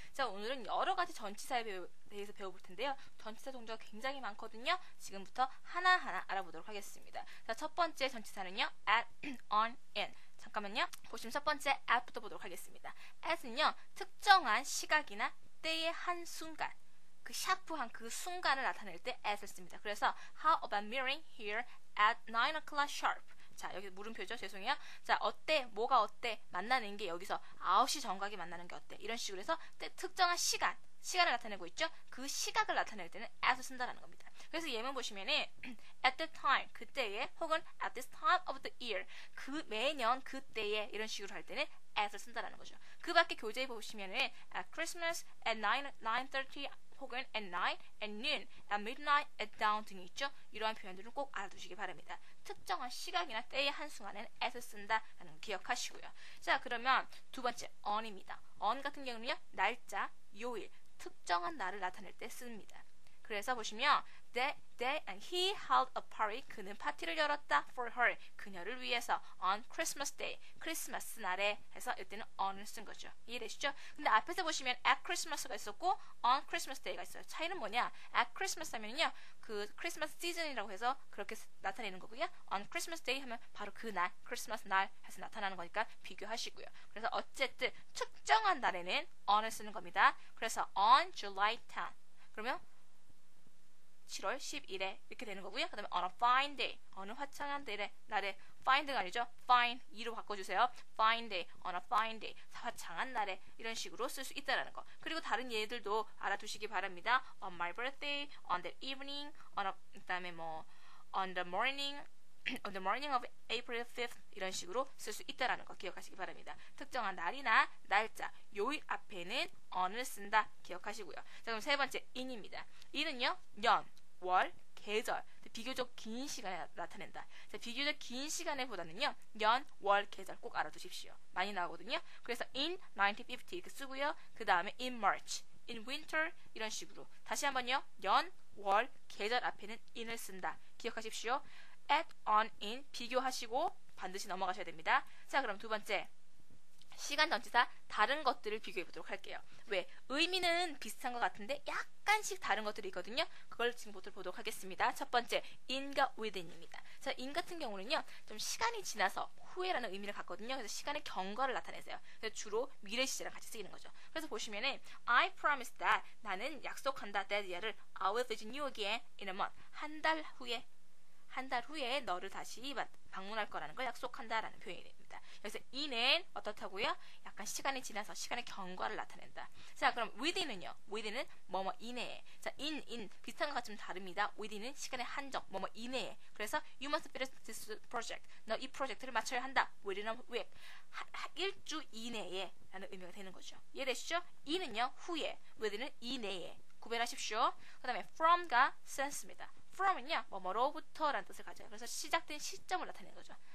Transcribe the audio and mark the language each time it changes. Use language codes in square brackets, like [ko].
[ko] 자, 오늘은 여러 가지 전치사에 대해서 배워볼 텐데요. 전치사 동작이 굉장히 많거든요. 지금부터 하나하나 알아보도록 하겠습니다. 자, 첫 번째 전치사는요. at, on, in. 잠깐만요. 보시면 첫 번째 at부터 보도록 하겠습니다. at은요. 특정한 시각이나 때의 한 순간. 그 샤프한 그 순간을 나타낼 때 at을 씁니다. [en] 그래서 how about meeting here at 9 o'clock sharp. [ko] 자, 여기 물음표죠. 죄송해요. 자, 어때? 뭐가 어때? 만나는 게 여기서 9시 정각이 만나는 게 어때? 이런 식으로 해서 특정한 시간을 나타내고 있죠. 그 시각을 나타낼 때는 at을 쓴다라는 겁니다. 그래서 예문 보시면은 at the time, 그때에 혹은 [en] at this time of the year, [ko] 그 매년 그때에 이런 식으로 할 때는 at을 쓴다라는 거죠. 그 밖에 교재에 보시면은 at Christmas at 9:30 혹은 at night, at noon, at midnight, at dawn 등이 있죠. 이러한 표현들은 꼭 알아두시기 바랍니다. 특정한 시각이나 때의 한순간에는 at을 쓴다라는 거 기억하시고요. 자, 그러면 두 번째 on입니다. on 같은 경우는요. 날짜, 요일, 특정한 날을 나타낼 때 씁니다. [en] 그래서 보시면 he held a party. [ko] 그는 파티를 열었다 [en] for her. [ko] 그녀를 위해서 [en] on Christmas day. [ko] 크리스마스 날에 해서 이때는 on을 쓴 거죠. 이해되시죠? 근데 앞에서 보시면 at Christmas가 있었고 on Christmas day가 있어요. 차이는 뭐냐? at Christmas 하면요. 그 크리스마스 시즌이라고 해서 그렇게 나타내는 거고요. [en] on Christmas day [ko] 하면 바로 그날, 크리스마스 날 해서 나타나는 거니까 비교하시고요. 그래서 어쨌든 특정한 날에는 on을 쓰는 겁니다. [en] 그래서 on July 10. [ko] 그러면 7월 10일에 이렇게 되는 거고요. 그 다음에 [en] on a fine day, [ko] 어느 화창한 날에 find가 아니죠. fine, 2로 바꿔주세요. fine day, on a fine day, 화창한 날에 이런 식으로 쓸 수 있다는 거. 그리고 다른 예들도 알아두시기 바랍니다. on my birthday, on that evening, 그 다음에 뭐 [en] on the morning of April 5th [ko] 이런 식으로 쓸 수 있다는 거 기억하시기 바랍니다. 특정한 날이나 날짜, 요일 앞에는 on을 쓴다 기억하시고요. 자, 그럼 세 번째 in입니다. in은요. 년, 월, 계절, 비교적 긴 시간에 나타낸다. 자, 비교적 긴 시간에 보다는요. 년, 월, 계절 꼭 알아두십시오. 많이 나오거든요. 그래서 in 1950 이렇게 쓰고요. 그 다음에 in March, in winter 이런 식으로 다시 한번요. 년, 월, 계절 앞에는 in을 쓴다. 기억하십시오. at, on, in 비교하시고 반드시 넘어가셔야 됩니다. 자, 그럼 두 번째 시간 전치사 다른 것들을 비교해 보도록 할게요. 왜? 의미는 비슷한 것 같은데 약간씩 다른 것들이 있거든요. 그걸 지금부터 보도록 하겠습니다. 첫 번째 in과 within입니다. 자, in 같은 경우는요. 좀 시간이 지나서 후에라는 의미를 갖거든요. 그래서 시간의 경과를 나타내세요. 그래서 주로 미래 시제랑 같이 쓰이는 거죠. 그래서 보시면은 [en] I promise that [ko] 나는 약속한다 [en] that year를 I will visit you again in a month. [ko] 한 달 후에 너를 다시 방문할 거라는 걸 약속한다라는 표현이 됩니다. 그래서 in은 어떻다고요? 약간 시간이 지나서 시간의 경과를 나타낸다. 자, 그럼 within은요? within은 뭐뭐 이내에. 자, in 비슷한 것 같지만 다릅니다. within은 시간의 한정, 뭐뭐 이내에. [en] 그래서 you must finish this project. [ko] 너 이 프로젝트를 마쳐야 한다. [en] within a week. [ko] 일주 이내에 라는 의미가 되는 거죠. 이해되시죠? in은요 후에, within은 이내에. 구별하십시오. 그 다음에 from과 since입니다. from은요, 뭐뭐로부터 라는 뜻을 가져요. 그래서 시작된 시점을 나타내는 거죠.